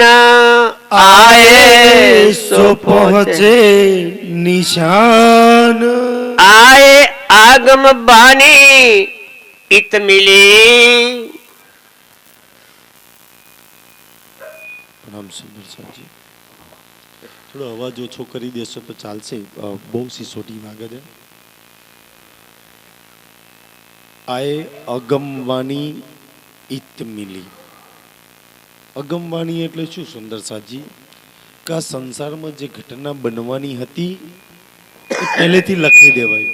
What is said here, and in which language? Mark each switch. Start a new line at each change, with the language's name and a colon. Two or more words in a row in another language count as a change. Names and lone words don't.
Hindi: आए सो पहुँचे निशान। आए आगम बानी इत मिली। प्रणाम सुंदर साहब जी।
Gujarati: થોડો અવાજ ઓછો કરી દેશો તો ચાલશે, બહુ સિસોટી વાગે છે.
Hindi: आए अगमवाणी इत मिली.
Gujarati: અગમવાણી એટલે શું સુંદર સાજી? કે આ સંસારમાં જે ઘટના બનવાની હતી એ પહેલેથી લખી દેવાય.